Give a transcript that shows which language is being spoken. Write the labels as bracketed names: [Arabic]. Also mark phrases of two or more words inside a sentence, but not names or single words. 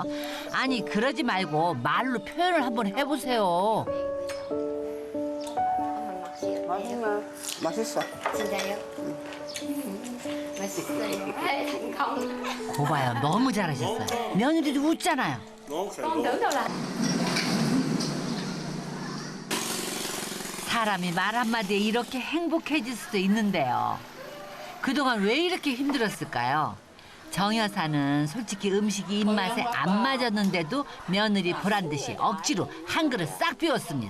[Korean] 아니 그러지 말고 말로 표현을 한번 해보세요. 맛있네. 맛있어. 진짜요? 맛있어요. [Vietnamese] không. [Korean] 고봐요 너무 잘하셨어요. 며느리도 웃잖아요. [Vietnamese] Con tưởng đâu là [Korean] 사람이 말 한마디에 이렇게 행복해질 수도 있는데요. 그동안 왜 이렇게 힘들었을까요? 정 여사는 솔직히 음식이 입맛에 안 맞았는데도 며느리 보란 듯이 억지로 한 그릇 싹 비웠습니다.